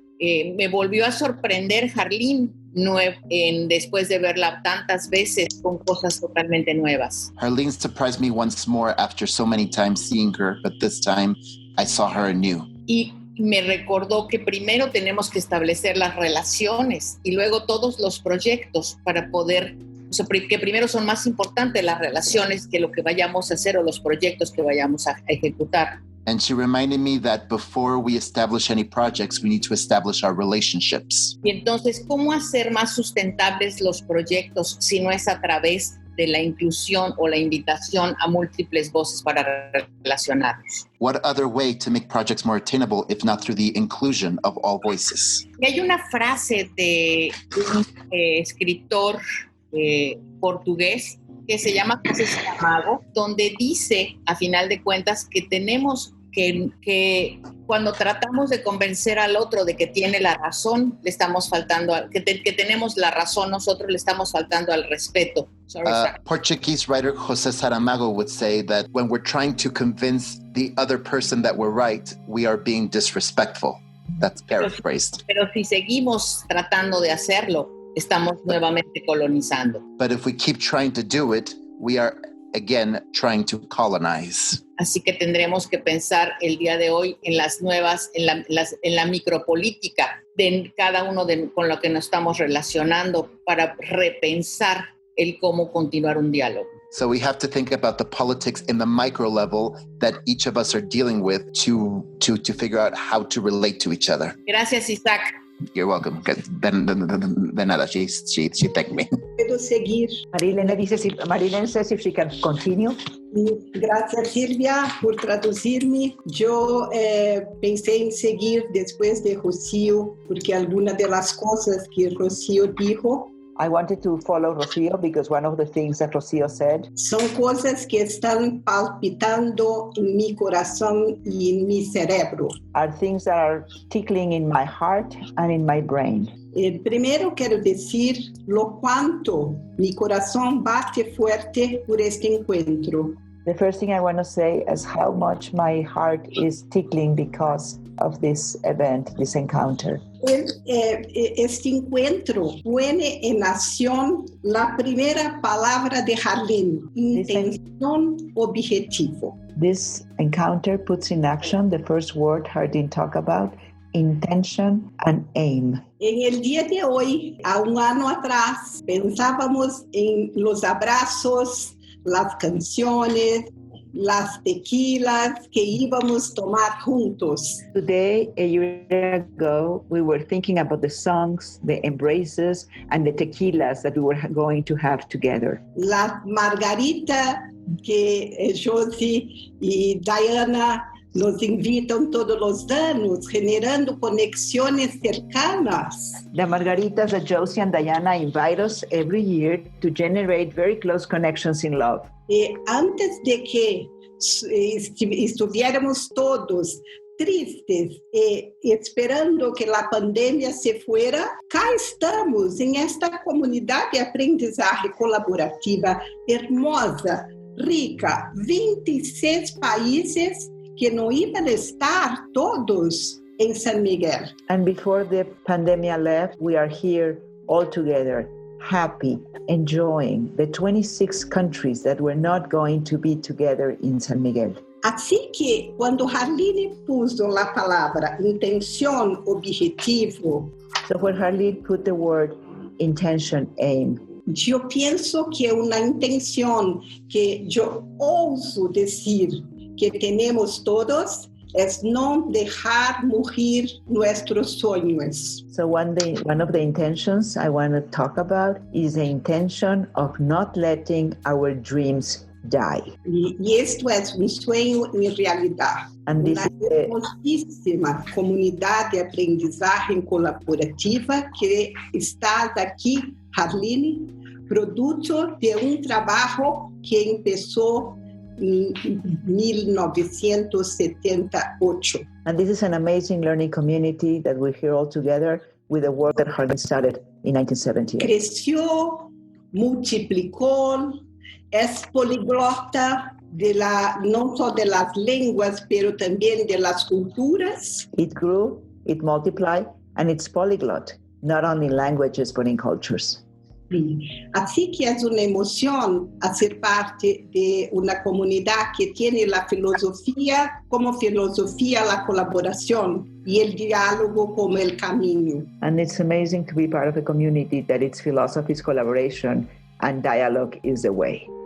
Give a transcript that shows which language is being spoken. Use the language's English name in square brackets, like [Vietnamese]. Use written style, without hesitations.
[Spanish] Me volvió a sorprender Harleen después de verla tantas veces con cosas totalmente nuevas. [English] Harleen surprised me once more after so many times seeing her, but this time I saw her anew. [Spanish] Y me recordó que primero tenemos que establecer las relaciones y luego todos los proyectos para poder, o sea, que primero son más importantes las relaciones que lo que vayamos a hacer o los proyectos que vayamos a ejecutar. [English] And she reminded me that before we establish any projects, we need to establish our relationships. [Spanish] Y entonces, ¿cómo hacer más sustentables los proyectos si no es a través de la inclusión o la invitación a múltiples voces para relacionarnos? [English] What other way to make projects more attainable if not through the inclusion of all voices? [Spanish] Y hay una frase de un escritor portugués que se llama José Saramago, donde dice, a final de cuentas, que tenemos que cuando tratamos de convencer al otro de que tiene la razón, le estamos faltando, que tenemos la razón, nosotros le estamos faltando al respeto. [English] Portuguese writer José Saramago would say that when we're trying to convince the other person that we're right, we are being disrespectful. That's paraphrased. [Spanish] Pero si seguimos tratando de hacerlo, estamos nuevamente colonizando. [English] But if we keep trying to do it, we are again trying to colonize. [Spanish] Así que tendremos que pensar el día de hoy en las nuevas, en la micropolítica de cada uno con lo que nos estamos relacionando para repensar el cómo continuar un diálogo. [English] So we have to think about the politics in the micro level that each of us are dealing with to figure out how to relate to each other. [Spanish] Gracias, Isaac. [English] You're welcome. [Spanish] De nada, [English] she thanked me. [Spanish] Puedo seguir. [English] Marilyn says if she can continue. [Spanish] Gracias, Silvia, por traducirme. Yo pensé en seguir después de Rocío, porque algunas de las cosas que Rocío dijo [English] I wanted to follow Rocío because one of the things that Rocío said [Spanish] son cosas que están palpitando en mi corazón y en mi cerebro. [English] are things that are tickling in my heart and in my brain. [Spanish] Primero quiero decir lo cuánto mi corazón bate fuerte por este encuentro. [English] The first thing I want to say is how much my heart is tickling because of this event, this encounter. [Spanish] Este encuentro pone en acción la primera palabra de Harleen, intención, objetivo. [English] This encounter puts in action the first word Harleen talked about, intention and aim. [Spanish] En el día de hoy, a un año atrás, pensábamos en los abrazos, las canciones, las tequilas que íbamos a tomar juntos. [English] Today, a year ago, we were thinking about the songs, the embraces, and the tequilas that we were going to have together. [Spanish] La margarita que Josie y Diana nos invitan todos los años, generando conexiones cercanas. [English] The margaritas that Josie and Diana invite us every year to generate very close connections in love. [Spanish] Antes de que estuviéramos todos tristes, esperando que la pandemia se fuera, cá estamos en esta comunidad de aprendizaje colaborativa hermosa, rica, 26 países que no iban a estar todos en San Miguel. [English] And before the pandemic left, we are here all together, happy, enjoying the 26 countries that were not going to be together in San Miguel. [Spanish] Así que cuando Harleen puso la palabra intención, objetivo, [English] So when Harleen put the word intention, aim, [Spanish] yo pienso que una intención que yo ouso decir que tenemos todos es no dejar morir nuestros sueños. [English] so one of the intentions I want to talk about is the intention of not letting our dreams die. [Spanish] Y esto es un sueño en realidad. [English] And this [Spanish] Una hermosísima comunidad de aprendizaje colaborativa que está aquí, Harleen, producto de un trabajo que empezó en 1978. [English] And this is an amazing learning community that we're here all together with the work that Harleen started in 1978. [Spanish] Creció, multiplicó, es poliglota no solo de las lenguas, pero también de las culturas. [English] It grew, it multiplied, and it's polyglot. not only in languages, but in cultures. [Spanish] Así que es una emoción hacer parte de una comunidad que tiene la filosofía como filosofía la colaboración y el diálogo como el camino. [English] And it's amazing to be part of a community that its philosophy is collaboration and dialogue is the way.